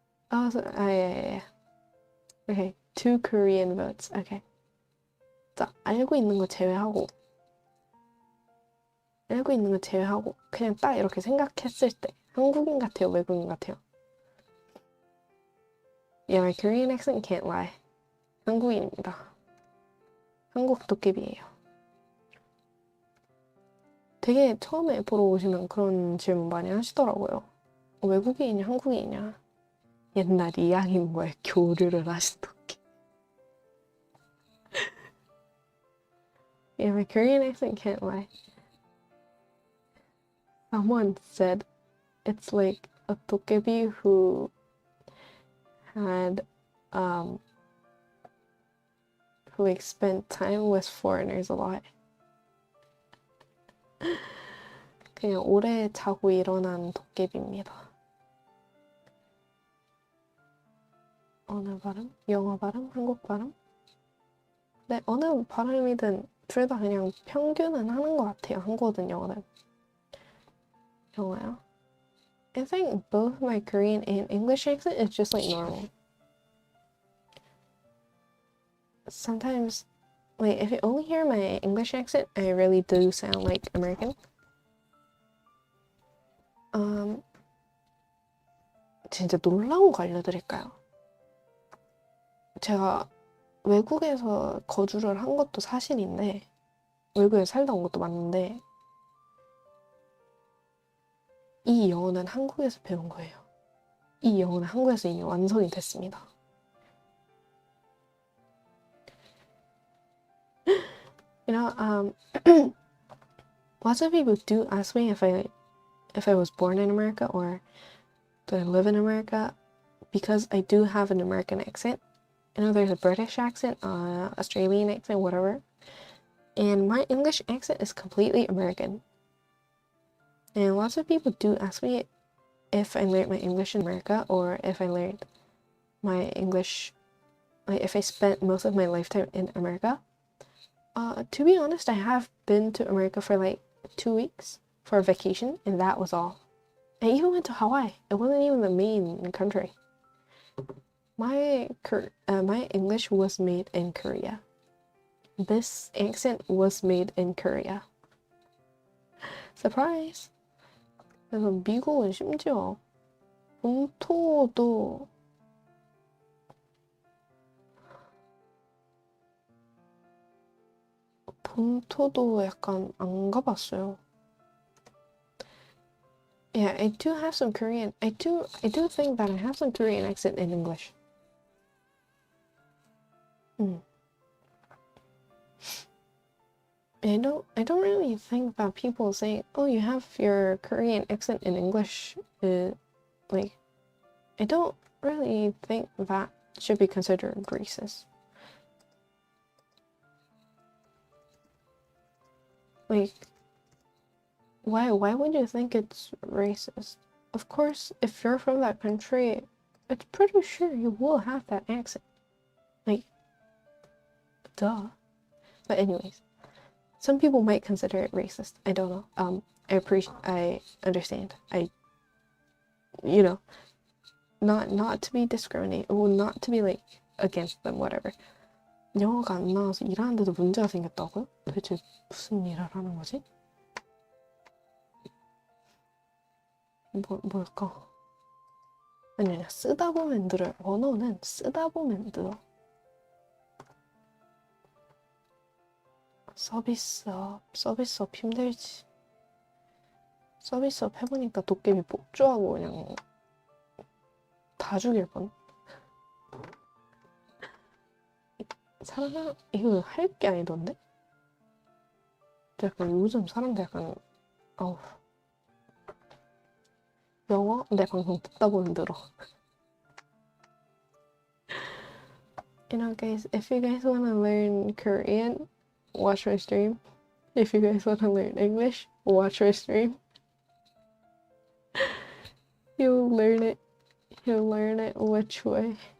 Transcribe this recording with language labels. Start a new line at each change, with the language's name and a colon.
English: Yeah. Okay, 2 Korean votes.
Korean: Okay. 자, 알고 있는 거 제외하고 알고 있는 거 제외하고 그냥 딱 이렇게 생각했을 때 한국인 같아요, 외국인 같아요?
English: Yeah, my Korean accent can't lie.
Korean: 한국인입니다. 한국 도깨비예요. 되게 처음에 보러 오시면 그런 질문 많이 하시더라고요. 외국인이냐 한국인이냐. 옛날 이야기인과의 교류를 하신 도깨비.
English: Yeah, my Korean accent can't lie. Someone said it's like a dokebi who had who like spent time with foreigners a lot.
Korean: 그냥 오래 자고 일어난 도깨비입니다. 어느 발음? 영어 발음? 한국 발음? 네, 어느 발음이든 둘 다 그냥 평균은 하는 것 같아요. 한국어든 영어든. 영어요?
English: I think both my Korean and English accent is just like normal. Sometimes, like, if you only hear my English accent, I really do sound like American.
Korean: 진짜 놀라운 거 알려드릴까요? 제가 외국에서 거주를 한 것도 사실인데, 외국에 살다 온 것도 맞는데, 이 영어는 한국에서 배운 거예요. 이 영어는 한국에서 이미 완성이 됐습니다.
English: You know, lots of people do ask me if I was born in America or do I live in America, because I do have an American accent. You know, there's a British accent, Australian accent, whatever. And my English accent is completely American. And lots of people do ask me if I learned my English in America or if I learned my English, like if I spent most of my lifetime in America. To be honest, I have been to America for like 2 weeks for a vacation, and that was all. I even went to Hawaii. It wasn't even the main country. My English was made in Korea. This accent was made in Korea. Surprise!
Korean: 그래서 미국은 심지어 본토도 약간 안 가봤어요.
English: Yeah, I do have some Korean. I do think that I have some Korean accent in English. I don't really think that people say, "Oh, you have your Korean accent in English." Like, I don't really think that should be considered racist. Like, why would you think it's racist? Of course, if you're from that country, it's pretty sure you will have that accent. Like, duh. But anyways, some people might consider it racist. I don't know. I understand. You know, not to be discriminated, or not to be like against them, whatever.
Korean: 영어가 안 나와서 일하는데도 문제가 생겼다고요? 도대체 무슨 일을 하는 거지? 뭘까? 아니, 쓰다 보면 늘어요. 언어는 쓰다 보면 늘어. 서비스업 힘들지. 서비스업 해보니까 도깨비 폭주하고 그냥 다 죽일 뻔. 사람 이거 할 게 아니던데? 약간 요즘 사람들 약간 아우 영어 내 방송 듣다 보면 늘어.
English: You know, guys, if you guys want to learn Korean, watch my stream. If you guys want to learn English, watch my stream. You'll learn it. You'll learn it which way.